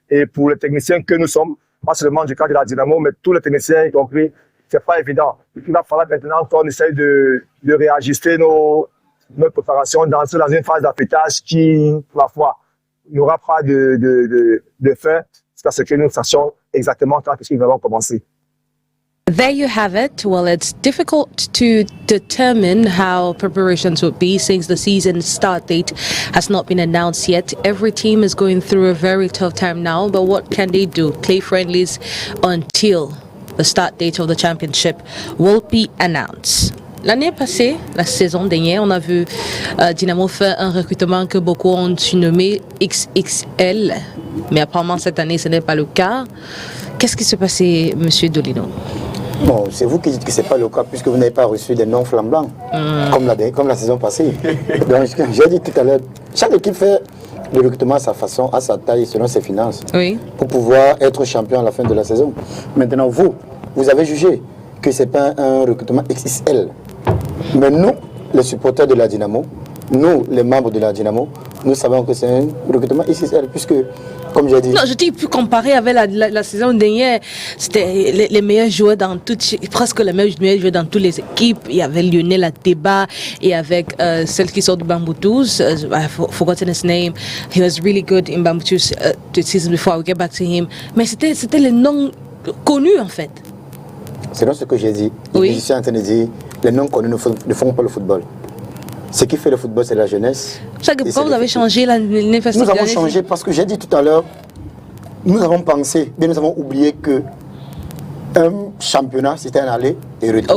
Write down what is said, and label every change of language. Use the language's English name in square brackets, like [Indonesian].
[French] Et pour les techniciens que nous sommes, pas seulement du cadre de la Dynamo, mais tous les techniciens y compris, c'est pas évident. Il va falloir maintenant qu'on essaye de réajuster notre préparation dans une phase d'affûtage qui, ma foi, n'aura pas de fin jusqu'à ce que nous sachions exactement quand nous allons commencer. [English] There you have it. Well, it's difficult to determine how preparations would be since the season start date has not been announced yet. Every team is going through a very tough time now, but what can they do? Play friendlies until the start date of the championship will be announced. [French] L'année passée, la saison dernière, on a vu Dynamo faire un recrutement que beaucoup ont nommé XXL. Mais apparemment, cette année, ce n'est pas le cas. Qu'est-ce qui s'est passé, M. Dolino? Bon, c'est vous qui dites que ce n'est pas le cas puisque vous n'avez pas reçu des noms flambants comme la saison passée. Donc, j'ai dit tout à l'heure, chaque équipe fait le recrutement à sa façon, à sa taille, selon ses finances, pour pouvoir être champion à la fin de la saison. Maintenant, vous avez jugé que ce n'est pas un recrutement XXL. Mais nous, les supporters de la Dynamo, nous, les membres de la Dynamo, nous savons que c'est un recrutement XXL puisque, comme j'ai dit... Non, je dis, plus comparé avec la saison dernière, c'était les meilleurs joueurs dans presque les meilleurs joueurs dans toutes les équipes. Il y avait Lionel Ateba et avec celle qui sort de Bamboutous, [English] I've forgotten his name. He was really good in Bamboutous the season before. I'll get back to him. [French] Mais c'était les noms connus en fait. C'est donc ce que j'ai dit. Je suis en train de dire, les noms connus ne font pas le football. Ce qui fait le football, c'est la jeunesse. Pourquoi vous avez changé l'année passée? Nous avons changé parce que j'ai dit tout à l'heure, nous avons pensé, mais nous avons oublié que un championnat, c'était un aller et retour.